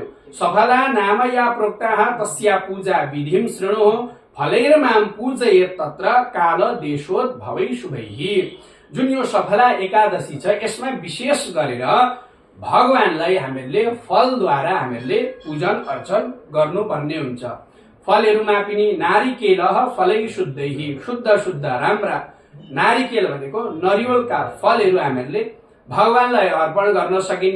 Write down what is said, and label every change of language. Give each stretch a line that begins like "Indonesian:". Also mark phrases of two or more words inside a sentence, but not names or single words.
Sanskrit: सफला नाम या प्रोक्ताः तस्या पूजा विधिम शृणु फलैर्मां पूजयेत् तत्र काल देशोद्भवै शुभैः।
Nepali: जुन यो सफला एकादशी छ यसमा विशेष गरेर भगवानलाई हामीहरूले फलद्वारा हामीहरूले पूजन अर्चन गर्नुपर्ने हुन्छ। फलहरूमा पनि
Sanskrit: नारिकेल फलै शुद्धैः,
Nepali: शुद्ध शुद्ध राम्रा नारिकेल भनेको नरिवलका फलहरू हामीहरूले भगवानलाई अर्पण गर्न सकिन्छ।